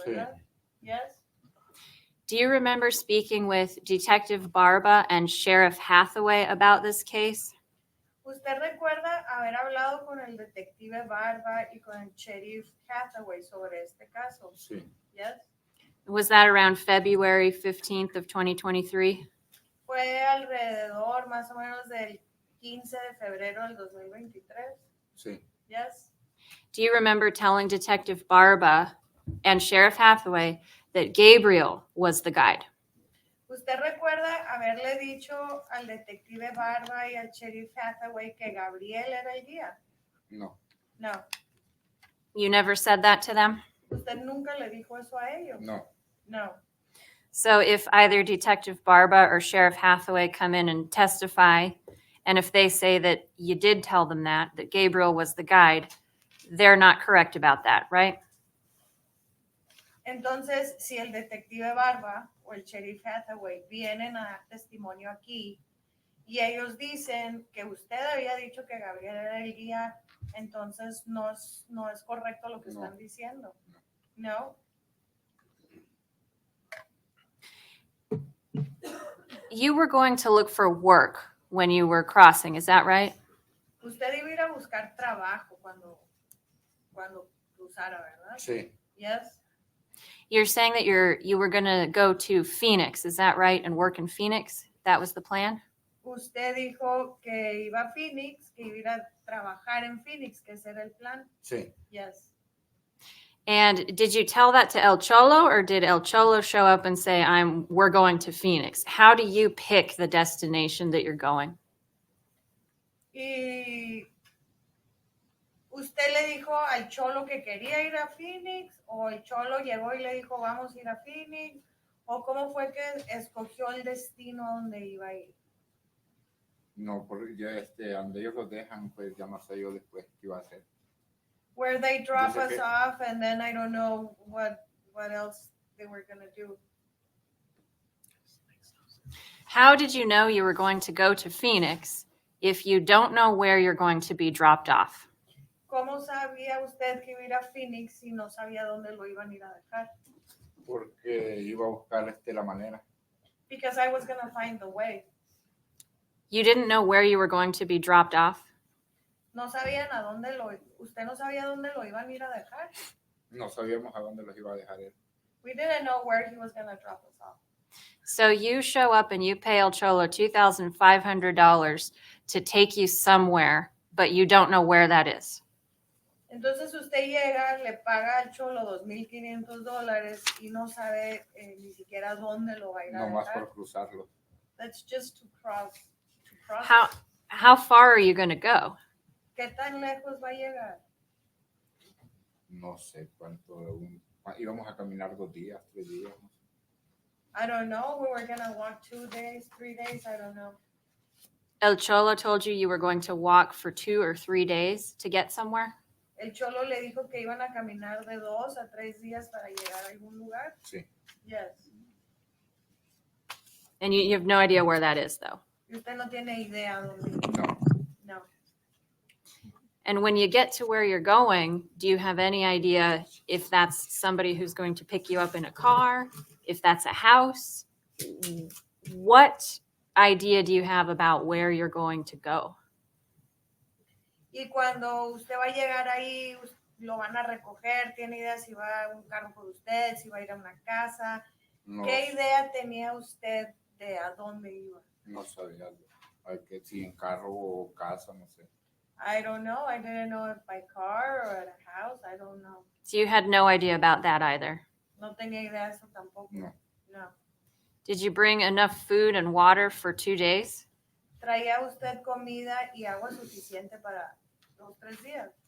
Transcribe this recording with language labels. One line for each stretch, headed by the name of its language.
Spanish: Sí. ¿verdad?
English: Yes. Do you remember speaking with Detective Barba and Sheriff Hathaway about this case?
Spanish: ¿Usted recuerda haber hablado con el detective Barba y con el sheriff Hathaway sobre este caso? Sí.
English: Yes. Was that around February 15th of 2023?
Spanish: Fue alrededor más o menos del 15 de febrero del 2023. Sí.
English: Yes. Do you remember telling Detective Barba and Sheriff Hathaway that Gabriel was the guide?
Spanish: ¿Usted recuerda haberle dicho al detective Barba y al sheriff Hathaway que Gabriel era el guía? No.
English: No. You never said that to them?
Spanish: ¿Usted nunca le dijo eso a ellos? No.
English: No. So if either Detective Barba or Sheriff Hathaway come in and testify, and if they say that you did tell them that Gabriel was the guide, they're not correct about that, right?
Spanish: Entonces, si el detective Barba o el sheriff Hathaway vienen a dar testimonio aquí y ellos dicen que usted había dicho que Gabriel era el guía, entonces no es correcto lo que No. están diciendo. No.
English: You were going to look for work when you were crossing, is that right?
Spanish: Usted iba a ir a buscar trabajo cuando cruzara, ¿verdad? Sí.
English: Yes. You're saying that you were going to go to Phoenix, is that right, and work in Phoenix? That was the plan?
Spanish: Usted dijo que iba a Phoenix, que iba a ir a trabajar en Phoenix, que ese era el plan. Sí.
English: Yes. And did you tell that to El Cholo, or did El Cholo show up and say, we're going to Phoenix? How do you pick the destination that you're going?
Spanish: Y ¿usted le dijo al Cholo que quería ir a Phoenix? ¿O el Cholo llegó y le dijo vamos a ir a Phoenix? ¿O cómo fue que escogió el destino a donde iba a ir? No, porque ya donde ellos los dejan, pues ya no sé yo después qué iba a hacer.
English: Where they drop
Spanish: Yo sé
English: us
Spanish: que-
English: off and then I don't know what else they were going to do. How did you know you were going to go to Phoenix if you don't know where you're going to be dropped off?
Spanish: ¿Cómo sabía usted que iba a ir a Phoenix si no sabía dónde lo iban a ir a dejar? Porque iba a buscar la manera.
English: Because I was going to find the way. You didn't know where you were going to be dropped off?
Spanish: No sabían a dónde usted no sabía dónde lo iban a ir a dejar. No sabíamos a dónde los iba a dejar él.
English: We didn't know where he was going to drop us off. So you show up and you pay El Cholo $2,500 to take you somewhere, but you don't know where that is.
Spanish: Entonces usted llega, le paga al Cholo $2,500 y no sabe ni siquiera dónde lo va a ir a No más dejar. por cruzarlo.
English: That's just to cross. How far are you going to go?
Spanish: ¿Qué tan lejos va a llegar? No sé cuánto. Íbamos a caminar 2 días, 3 días. No sé.
English: I don't know. We were going to walk 2 days, 3 days. I don't know. El Cholo told you were going to walk for 2 or 3 days to get somewhere?
Spanish: El Cholo le dijo que iban a caminar de 2 a 3 días para llegar a algún lugar. Sí.
English: Yes. And you have no idea where that is, though.
Spanish: Y usted no tiene idea dónde. No,
English: No. And when you get to where you're going, do you have any idea if that's somebody who's going to pick you up in a car, if that's a house? What idea do you have about where you're going to go?
Spanish: Y cuando usted va a llegar ahí, lo van a recoger, tiene idea si va un carro por usted, si va a ir a una casa. no, ¿Qué idea tenía usted de a dónde iba? no sabía. Hay que si en carro o casa, no sé.
English: I don't know. I didn't know if by car or at a house. I don't know. So you had no idea about that either.
Spanish: No tenía idea de eso tampoco. No.
English: No. Did you bring enough food and water for 2 days?
Spanish: ¿Traía usted comida y agua suficiente para 2-3 días?